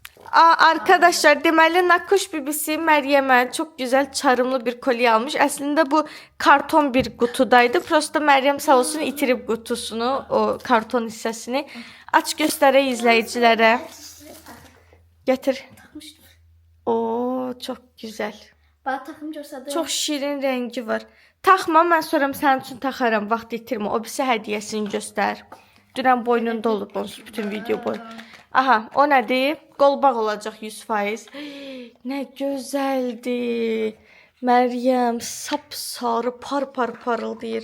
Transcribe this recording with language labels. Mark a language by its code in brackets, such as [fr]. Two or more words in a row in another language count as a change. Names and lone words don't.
[az] Arkadaşlar deməli Nakoş bibisi Məryəmə [tr] çok güzel çarımlı bir kolye almış. [az] Əslində bu karton bir qutudaydı. Prosta Məryəm sağ olsun itirib qutusunu, o karton hissəsini. Aç göstərək izləyicilərə. Gətir. [tr] Oo, çok güzel. Bana takım gösterdi. Çok şirin rengi var. [az] Taxma, mən sonra sənin üçün taxaram. Vaxt itirmə. O birisi hədiyyəsini göstər. Dünən boynunda olub onsuz bütün video boyu. Aha, o nədir? Qolbaq olacaq 100%. Nə gözəldir. Məryəm sapsarı par parıldayır.